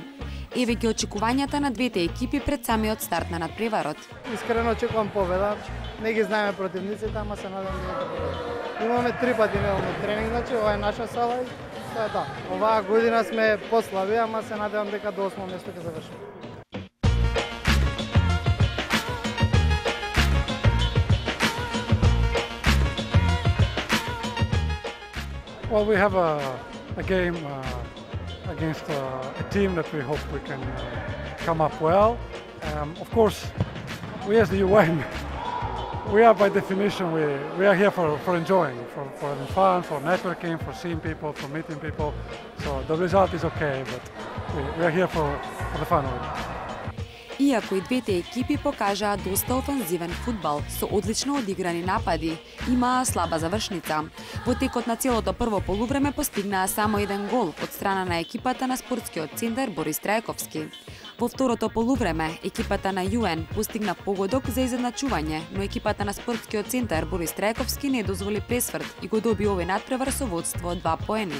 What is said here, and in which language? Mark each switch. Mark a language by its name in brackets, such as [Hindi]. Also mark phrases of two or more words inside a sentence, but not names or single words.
[Macedonian] Еве ги очекувањата на двете екипи пред самиот старт на надпреварот. Искрено очекувам победа. Не ги знаеме противниците, ама се надевам да победа. Имаме 3 пати неделно тренинг, значи ова е наша сала и тоа е тоа. Оваа година сме послаби, ама се надевам дека до 8 место ќе завршиме. [English] Well, we have a game against a team that we hope we can come up well. Of course, we as the UN, we are by definition, we are here for enjoying, for having fun, for networking, for seeing people, for meeting people. So the result is okay, but we are here for the fun of it. [Macedonian] Иако и двете екипи покажаа доста офанзивен фудбал со одлично одиграни напади, имаа слаба завршница. Во текот на целото прво полувреме постигнаа само еден гол од страна на екипата на спортскиот центар Борис Трајковски. Во второто полувреме, екипата на ЮН постигна погодок за изедначување, но екипата на спортскиот центар Борис Трајковски не дозволи пресврт и го доби овој надпревар со водство од 2 поени.